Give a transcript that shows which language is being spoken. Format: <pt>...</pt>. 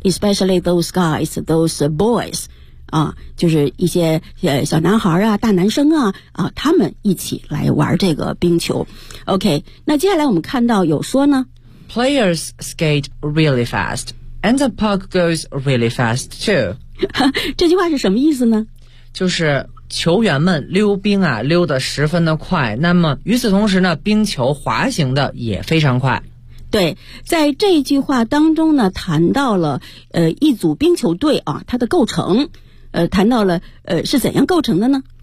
<en>especially those guys those boys、</en> <zh>就是一些小男孩啊大男生啊他们一起来玩这个冰球。 OK， 那接下来我们看到有说呢，</zh> <en>Players skate really fast, and the puck goes really fast too.</en> <zh>这句话是什么意思呢？就是球员们溜冰啊，溜得十分的快。那么与此同时呢，冰球滑行的也非常快。对，在这一句话当中呢，谈到了一组冰球队啊，它的构成，谈到了是怎样构成的呢？</zh>